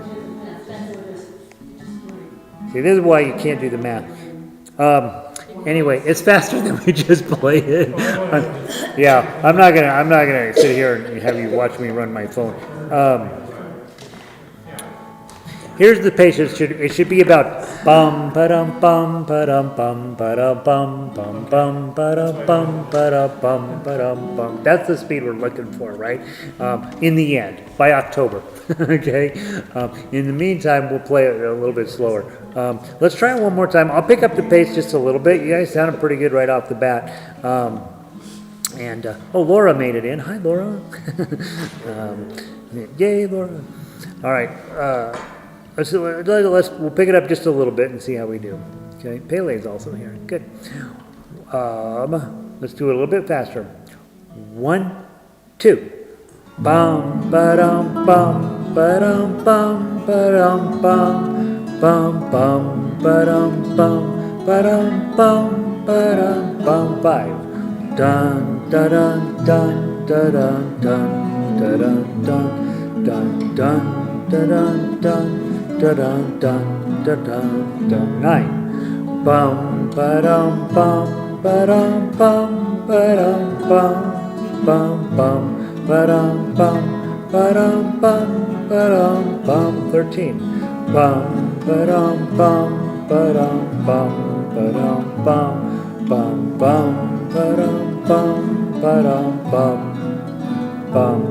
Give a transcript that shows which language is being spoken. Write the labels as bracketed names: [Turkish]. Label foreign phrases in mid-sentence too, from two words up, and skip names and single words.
[English] See, this is why you can't do the math. Anyway, it's faster than we just played it. Yeah, I'm not gonna sit here and have you watch me run my phone. Here's the pace. It should be about bum ba-dum bum ba-dum bum ba-dum bum bum bum ba-dum bum ba-dum bum ba-dum bum. That's the speed we're looking for, right? In the end, by October. Okay. In the meantime, we'll play it a little bit slower. Let's try it one more time. I'll pick up the pace just a little bit. You guys sounded pretty good right off the bat. Laura made it in. Hi, Laura. Yay, Laura. All right. We'll pick it up just a little bit and see how we do. Okay, Pele's also here. Good. Let's do it a little bit faster. 1, 2. Bum ba-dum bum ba-dum bum ba-dum bum bum bum ba-dum bum ba-dum bum ba-dum bum. 5. Dun da dun dun da dun dun da dun dun dun dun da dun dun. Da dun dun da dun dun. 9. Bum ba dum bum ba dum bum ba dum bum bum bum ba dum bum ba dum bum ba dum bum. 13. Bum ba dum bum ba dum bum ba dum bum bum bum ba dum bum ba dum bum bum.